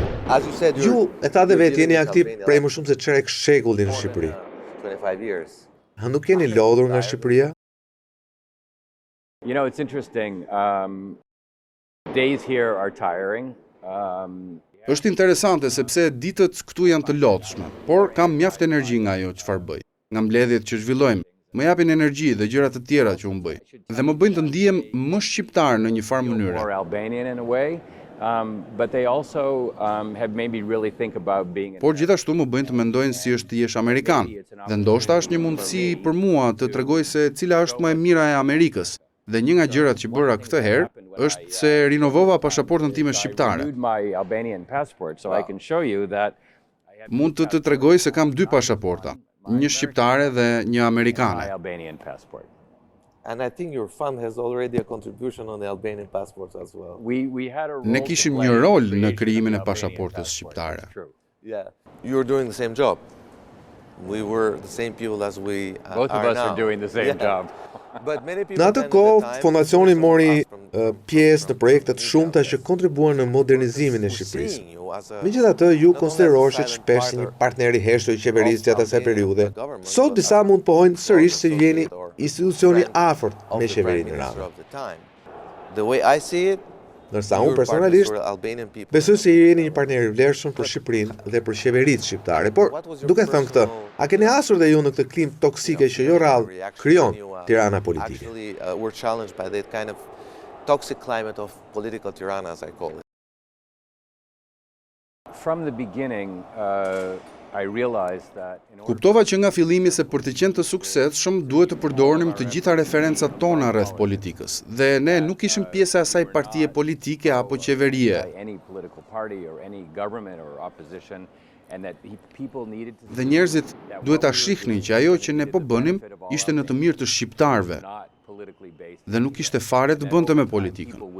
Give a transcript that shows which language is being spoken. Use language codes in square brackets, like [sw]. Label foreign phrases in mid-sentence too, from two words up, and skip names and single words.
[sq] Ju e tha dhe vetë jeni aktiv prej më shumë se çerek shekulli në Shqipëri. Nuk jeni lodhur nga Shqipëria? [en] You know, it's interesting. Days here are tiring. [sq] Është interesante sepse ditët këtu janë të lodhshme, por kam mjaft energji nga ajo çfarë bëj. Nga mbledhjet që zhvillojmë, më japin energji dhe gjëra të tjera që unë bëj. Dhe më bëjnë të ndihem më shqiptar në një farë mënyre. [en] More Albanian in a way, but they also have made me really think about being. [sq] Por gjithashtu më bëjnë të mendojnë si është të jesh amerikan. Dhe ndoshta është një mundësi për mua të tregoj se cila është më e mira e Amerikës. Dhe një nga gjërat që bëra këtë herë është se rinovova pasaportën time shqiptare. Mund të tregoj se kam 2 pasaporta, një shqiptare dhe një amerikane. [en] And I think your fund has already a contribution on the Albanian passports as well. [sq] Ne kishim një rol në krijimin e pasaportës shqiptare. [en] Yeah, you're doing the same job. We were the same people as we Both of us are doing the same job. [sq] Në atë kohë, fondacioni mori pjesë në projektet shumëta që kontribuan në modernizimin e Shqipërisë. Megjithatë, ju konsideroheshet shpesh si një partner i hershëm i qeverisë gjatë asaj periudhe. Sot disa mund pohojnë sërish se ju jeni institucioni afërt me qeverinë Rama. [en] The way I see it, [sq] ndërsa unë personalisht besoj se ju jeni një partner i vlerëshëm për Shqipërinë dhe për qeveritë shqiptare. Por, duke thënë këtë, a keni hasur dhe ju në këtë klim toksike që jo rrallë krijon Tirana politike? [en] We're challenged by that kind of toxic climate of political Tirana, as I call it. From the beginning, I realized that [sq] Kuptova që nga fillimi se për të qenë të suksesshëm duhet të përdorim të gjitha referencat tona rreth politikës dhe ne nuk ishim pjesë e asaj partie politike apo qeverie. Dhe njerëzit duhet ta shihnin që ajo që ne po bënim ishte në të mirë të shqiptarëve dhe nuk ishte fare të bënte me politikën.